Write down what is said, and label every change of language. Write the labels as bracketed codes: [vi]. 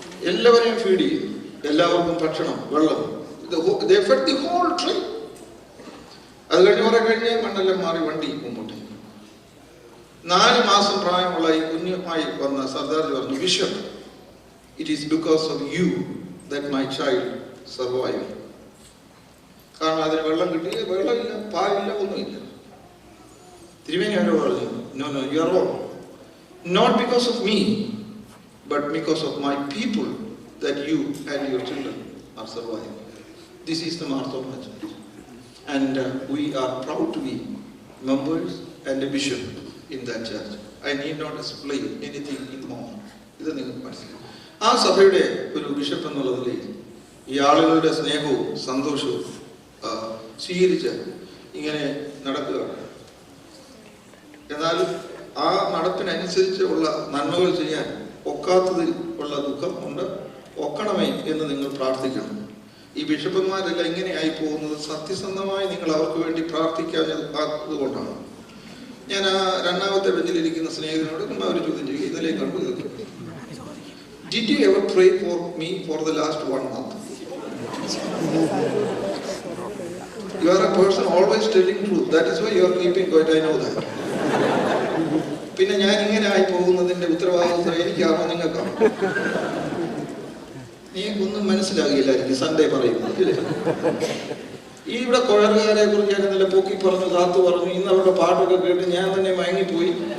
[ml] എല്ലാവരെയും ഫീഡ് ചെയ്യും, എല്ലാവർക്കും ഭക്ഷണം, വെള്ളം. [en] They fed the whole tree. [ml] അത് കഴിഞ്ഞ് മണ്ണെല്ലാം മാറി വണ്ടി മുമ്പോട്ട്. 4 മാസം പ്രായമുള്ള ഈ കുഞ്ഞുമായി വന്ന സർദാർജി പറഞ്ഞു, bishop, [en] it is because of you that my child survived. [ml] കാരണം അതിന് വെള്ളം കിട്ടി, വെള്ളമില്ല, പാലില്ല, ഒന്നുമില്ല. തിരുമേനി അവരോട് പറഞ്ഞു, [en] no, you are wrong. Not because of me, but because of my people that you and your children are surviving. This is the Marthoma Church. And we are proud to be members and a bishop in that church. I need not explain anything in more. [ml] ഇത് നിങ്ങൾക്ക് മനസ്സിലായി. ആ സഭയുടെ ഒരു bishop എന്നുള്ള നിലയിൽ ഈ ആളുകളുടെ സ്നേഹവും സന്തോഷവും സ്വീകരിച്ച് ഇങ്ങനെ നടക്കുകയാണ്. എന്നാൽ ആ നടപ്പിനനുസരിച്ച് ഉള്ള നന്മകൾ ചെയ്യാൻ ഒക്കാത്തതിൽ ഉള്ള ദുഃഖം ഉണ്ട്. ഒക്കണമേ എന്ന് നിങ്ങൾ പ്രാർത്ഥിക്കണം. ഈ ബിഷപ്പന്മാരെല്ലാം ഇങ്ങനെയായി പോകുന്നത് സത്യസന്ധമായി നിങ്ങൾ അവർക്ക് വേണ്ടി പ്രാർത്ഥിക്കാത്തത് കൊണ്ടാണ്. ഞാൻ ആ 2ാമത്തെ ബെഞ്ചിലിരിക്കുന്ന സ്നേഹിതനോട് ഒരു ചോദ്യം ചെയ്യുക, ഇന്നലെ കണ്ടു, [en] Did you ever pray for me for the last 1 month? You are a person always telling truth. That is why you are keeping quiet. I know that. [ml] പിന്നെ ഞാൻ ഇങ്ങനെ ആയി പോകുന്നതിന്റെ ഉത്തരവാദിത്വം എനിക്കാണോ നിങ്ങൾക്കാണോ? നീക്കൊന്നും മനസ്സിലാകില്ലായിരിക്കും സൺഡേ പറയുന്നത്. ഈ ഇവിടെ കൊഴറുകാരെ കുറിച്ച് ഞാൻ ഇന്നലെ പൊക്കി പറഞ്ഞു, കാത്തു പറഞ്ഞു, ഇന്ന് അവരുടെ പാട്ടൊക്കെ കേട്ട് ഞാൻ തന്നെ മയങ്ങിപ്പോയി.